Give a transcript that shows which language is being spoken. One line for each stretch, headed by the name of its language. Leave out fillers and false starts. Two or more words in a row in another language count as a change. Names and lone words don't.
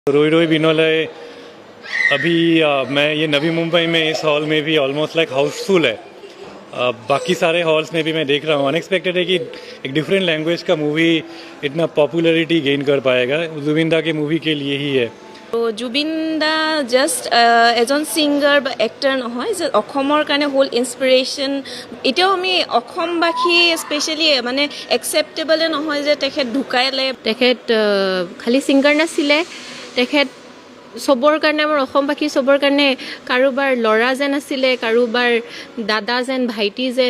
Hindi: रोई रोई बिनोले अभी मैं ये नवी मुंबई में इस हॉल में भी
English: almost like housefull
Hindi: है। बाकी सारे हॉल्स में भी मैं देख रहा हूँ, अनएक्सपेक्टेड है कि एक
English: different language
Hindi: का मूवी इतना
English: popularity gain
Hindi: कर पाएगा। जुबिन दा के मूवी के लिए ही है।
Assamese: জুবিন দা জাষ্ট এজন ছিংগাৰ বা এক্টাৰ নহয়, যে অসমৰ কাৰণে হ'ল ইনস্পিৰেশ্যন। এতিয়াও আমি অসমবাসী স্পেচিয়েলি মানে একচেপ্টেবলে নহয় যে তেখেত ঢুকাইলে। তেখেত খালি ছিংগাৰ নাছিলে, তেখেত চবৰ কাৰণে, আমাৰ অসমবাসী চবৰ কাৰণে কাৰোবাৰ ল'ৰা যেন আছিলে, কাৰোবাৰ দাদা যেন, ভাইটি যেন।